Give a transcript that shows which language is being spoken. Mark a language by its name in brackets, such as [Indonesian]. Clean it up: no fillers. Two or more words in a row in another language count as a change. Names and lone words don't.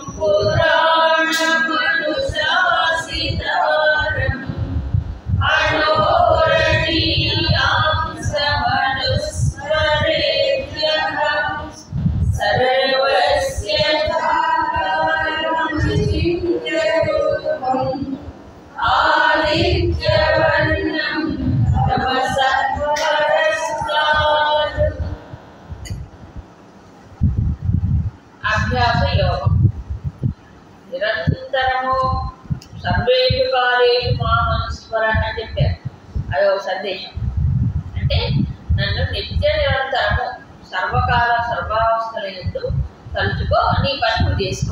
[Sanskrit] पुराणमनुशासितारम् अणोरणीयां समनुस्मरेद्यः सर्वस्य धारणं आदित्यवर्णं तमसः परस्तात्। [Telugu] అభ్యాస యోగం నిరంతరము [Sanskrit] సర్వేషు కాలేషు మామనుస్మర [Telugu] అని చెప్పారు. అదొక సందేశం. అంటే నన్ను నిత్య నిరంతరము సర్వకాల సర్వావస్థలందు తలుచుకో, నీ పని నువ్వు చేసుకో.